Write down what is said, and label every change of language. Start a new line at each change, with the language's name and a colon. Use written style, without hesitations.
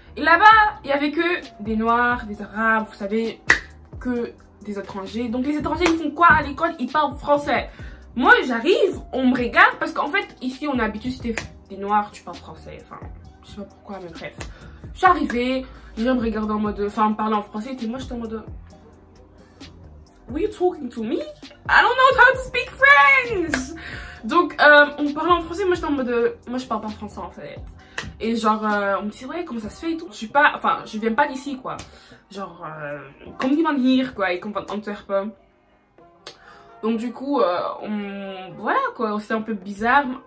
French: Et là-bas, il n'y avait que des Noirs, des Arabes, vous savez, que des étrangers. Donc les étrangers, ils font quoi à l'école? Ils parlent français. Moi, j'arrive, on me regarde, parce qu'en fait, ici, on est habitué, si t'es des Noirs, tu parles français. Enfin, je sais pas pourquoi, mais bref. Je suis arrivée, les gens me regardaient en mode, enfin, me parlaient en français, et moi, j'étais en mode...
English: were you talking to me? I don't know how to speak French.
French: Donc on parlait en français, moi j'étais en mode moi je parle pas français en fait. Et genre on me dit ouais comment ça se fait et tout. Je suis pas, enfin je viens pas d'ici quoi.
Dutch: Genre kom die van hier quoi, ik kom van Antwerpen.
French: Donc du coup voilà quoi, c'était un peu bizarre.